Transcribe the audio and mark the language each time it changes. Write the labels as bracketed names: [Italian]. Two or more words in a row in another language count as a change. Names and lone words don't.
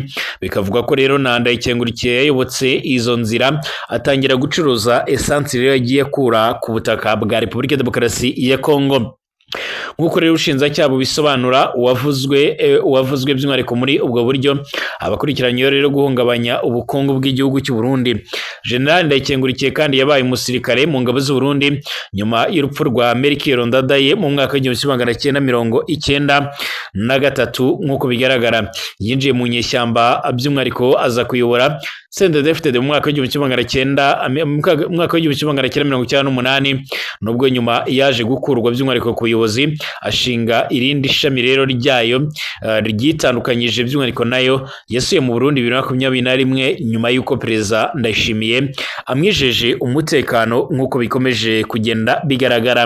[Kinyarwanda] Bikavuga ko rero Ndayikengurukiye yayobotse izo nzira atangira gucuruza esansi rero yagiye kura ku butaka bwa Repubulika Demokarasi ya Kongo. Nk'uko rero ubushinjacyaha bubisobanura, uwavuzwe by'umwihariko muri ubwo buryo abakurikiranyweho rero guhungabanya ubukungu bw'igihugu cy'u Burundi. General Ndayikengurukiye kandi yabaye umusirikare mu ngabo z'u Burundi nyuma y'urupfu rwa Melchior Ndadaye mu mwaka w'1993. Nk'uko bigaragara yinjiye mu nyeshyamba by'umwihariko aza kuyobora CNDD-FDD mu mwaka w'1998, nubwo nyuma yaje gukurwa by'umwihariko ku buyobozi ashinga irindi shami rero ryayo ryitandukanyije by'umwihariko nayo yasuye mu Burundi 2021 nyuma y'uko Perezida Ndayishimiye amwijeje umutekano nk'uko bikomeje kugenda bigaragara.